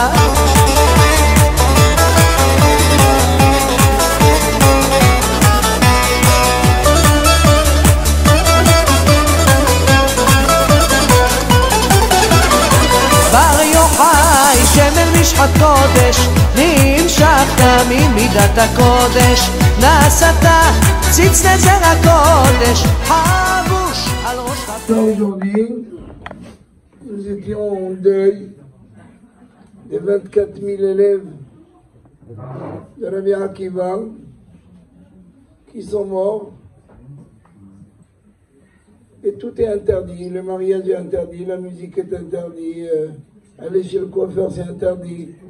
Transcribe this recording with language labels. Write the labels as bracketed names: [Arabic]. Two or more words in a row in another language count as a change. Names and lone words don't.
[Hebrew] בר יוחאי שמן משחת קודש, נמשכת ממידת הקודש. נעשת ציץ נזר הקודש, חבוש על ראש חתום. [French] Aujourd'hui, nous étions en deuil des 24 000 élèves de Rabbi Akiva qui sont morts. Et tout est interdit, le mariage est interdit, la musique est interdite, aller chez le coiffeur c'est interdit.